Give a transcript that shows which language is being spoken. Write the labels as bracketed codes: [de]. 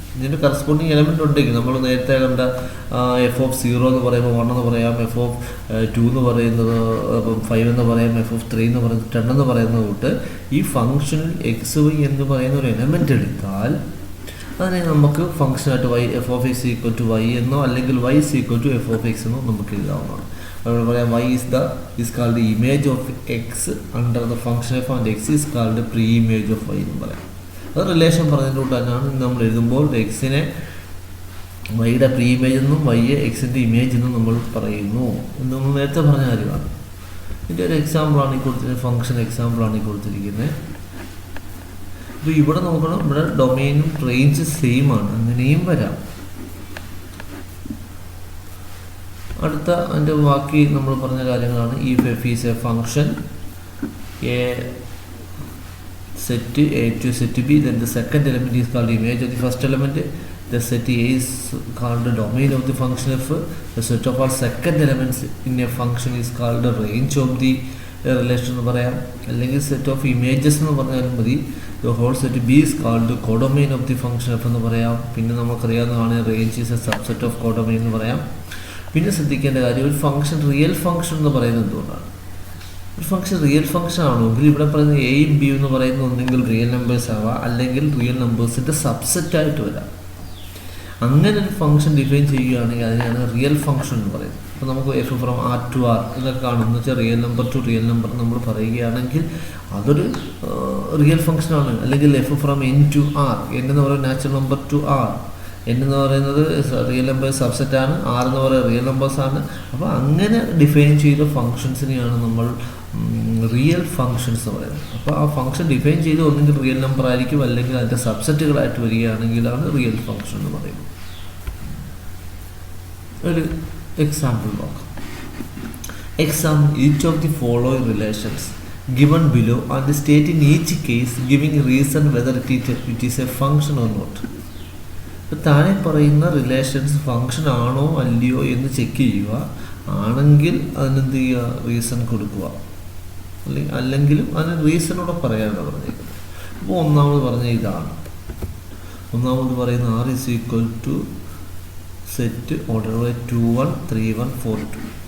[ml] ഇതിൻ്റെ corresponding element ഉണ്ടെങ്കിൽ നമ്മൾ നേരത്തെ കണ്ട എഫ് ഓഫ് 0 എന്ന് പറയുമ്പോൾ 1 എന്ന് പറയാം, എഫ് ഓഫ് 2 എന്ന് പറയുന്നത് 5 എന്ന് പറയാം, എഫ് ഓഫ് 3 എന്ന് പറയുന്നത് 10 എന്ന് പറയുന്നത് തൊട്ട് ഈ ഫംഗ്ഷനിൽ എക്സ് വൈ എന്ന് പറയുന്ന ഒരു എലമെൻ്റ് എടുത്താൽ അതിനെ നമുക്ക് ഫംഗ്ഷനായിട്ട് Y F of X equal to Y എന്നോ അല്ലെങ്കിൽ Y is equal to F of X എന്നോ നമുക്ക് എഴുതാവുന്നതാണ്. അതുപോലെ പറയാം [en] y is called the image of x under the function f and x is called the pre-image of y [ml] എന്ന് പറയാം. അത് റിലേഷൻ പറഞ്ഞതിലൂടെ തന്നെയാണ് നമ്മൾ എഴുതുമ്പോൾ എക്സിനെ വൈയുടെ പ്രീ ഇമേജ് എന്നും വൈയെ എക്സിൻ്റെ ഇമേജ് എന്നും നമ്മൾ പറയുന്നു എന്ന് നമ്മൾ നേരത്തെ പറഞ്ഞ കാര്യമാണ്. ഇതിൻ്റെ ഒരു എക്സാമ്പിളാണ് ഈ കൊടുത്തിരിക്കുന്നത്, ഫംഗ്ഷൻ എക്സാമ്പിളാണ് ഈ കൊടുത്തിരിക്കുന്നത്. അപ്പോൾ ഇവിടെ നോക്കണം, ഇവിടെ ഡൊമെയിനും റേഞ്ച് സെയിം ആണ്, അങ്ങനെയും വരാം. അടുത്ത അതിൻ്റെ ബാക്കി നമ്മൾ പറഞ്ഞ കാര്യങ്ങളാണ്. [en] if f is a function a set A to set B, then the second element is called image of the first element. The set A is called the domain of the function f. The set of all second elements in a function is called the range of the relation [ml] എന്ന് പറയാം. അല്ലെങ്കിൽ set of images എന്ന് പറഞ്ഞാലും മതി. [en] The whole set B is called the codomain of the function f [ml] എന്ന് പറയാം. പിന്നെ നമുക്കറിയാവുന്നതാണ് range is A subset of codomain എന്ന് പറയാം. പിന്നെ ശ്രദ്ധിക്കേണ്ട കാര്യം, ഒരു ഫംഗ്ഷൻ റിയൽ ഫംഗ്ഷൻ എന്ന് പറയുന്നത് എന്തുകൊണ്ടാണ്? ഒരു ഫംഗ്ഷൻ റിയൽ ഫംഗ്ഷൻ ആണെങ്കിൽ ഇവിടെ പറയുന്ന എയും ബി എന്ന് പറയുന്നത് ഒന്നെങ്കിൽ റിയൽ നമ്പേഴ്സ് ആവാം, അല്ലെങ്കിൽ റിയൽ നമ്പേഴ്സിൻ്റെ സബ്സെറ്റായിട്ട് വരാം. അങ്ങനെ ഒരു ഫംഗ്ഷൻ ഡിഫൈൻ ചെയ്യുകയാണെങ്കിൽ അതിനെയാണ് റിയൽ ഫംഗ്ഷൻ എന്ന് പറയുന്നത്. അപ്പോൾ നമുക്ക് F from R to R എന്നൊക്കെ കാണുമെന്ന് വെച്ചാൽ real number two real number നമ്മൾ പറയുകയാണെങ്കിൽ അതൊരു റിയൽ ഫംഗ്ഷനാണ്. അല്ലെങ്കിൽ F from N two R, N എന്ന് പറയുന്നത് natural number two R, N എന്ന് പറയുന്നത് റിയൽ നമ്പേഴ്സ് സബ്സെറ്റാണ്, ആർ എന്ന് പറയുന്നത് റിയൽ നമ്പേഴ്സാണ്. അപ്പോൾ അങ്ങനെ ഡിഫൈൻ ചെയ്ത ഫംഗ്ഷൻസിനെയാണ് നമ്മൾ റിയൽ ഫംഗ്ഷൻസ് എന്ന് പറയുന്നത്. അപ്പോൾ ആ ഫംഗ്ഷൻ ഡിഫൈൻ ചെയ്ത് ഒന്നെങ്കിൽ റിയൽ നമ്പർ ആയിരിക്കും, അല്ലെങ്കിൽ അതിൻ്റെ സബ്സെറ്റുകളായിട്ട് വരികയാണെങ്കിലാണ് റിയൽ ഫംഗ്ഷൻ എന്ന് പറയുന്നത്. ഒരു എക്സാമ്പിൾ നോക്കാം. [en] Examine each of the following relations given below and state in each case giving reason whether it is a function or not. [ml] ഇപ്പോൾ താഴെ പറയുന്ന റിലേഷൻസ് ഫംഗ്ഷൻ ആണോ അല്ലയോ എന്ന് ചെക്ക് ചെയ്യുക. ആണെങ്കിൽ അതിനെന്ത് ചെയ്യുക, റീസൺ കൊടുക്കുക. അല്ലെങ്കിലും അതിന് റീസണോടെ പറയാനാണ് പറഞ്ഞിരിക്കുന്നത്. അപ്പോൾ ഒന്നാമത് പറഞ്ഞ ഇതാണ്. ഒന്നാമത് പറയുന്ന [en] R is equal to [ml] set order by 2 1 3 1 4 2.